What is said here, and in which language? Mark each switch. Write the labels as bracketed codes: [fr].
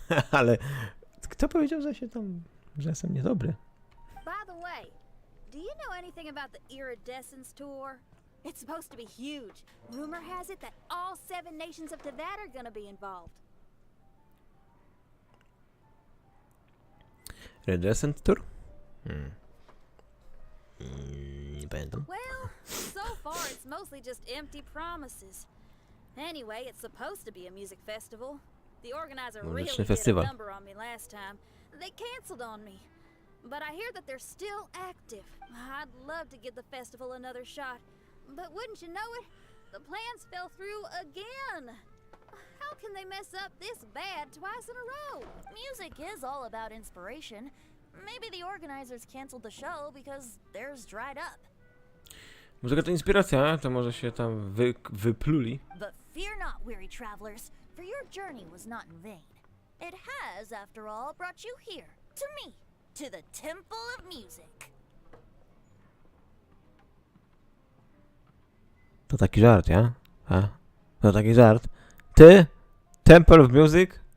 [pl] Ale kto powiedział, że jestem niedobry? [en] By the way, do you know anything about the Iridescence Tour? It's supposed to be huge. Rumor has it that all 7 nations of Teyvat are gonna be involved. Redescent Tour? [pl] Nie pamiętam. [en] Well, so far it's mostly just empty promises. Anyway, it's supposed to be a music festival. The organizer really [pl] Muzyczny [en] did a [pl] festiwal. [en] number on me last time. They canceled on me. But I hear that they're still active. I'd love to give the festival another shot. But wouldn't you know it, the plans fell through again. How can they mess up this bad twice in a row? Music is all about inspiration. Maybe the organizers canceled the show because theirs dried up. [pl] Muzyka to inspiracja, to może się tam wypluli. [en] But fear not, weary travelers, for your journey was not in vain. It has, after all, brought you here, to me, to the Temple of Music. [pl] To taki żart, ja? A? To taki żart. Ty? Temple of Music?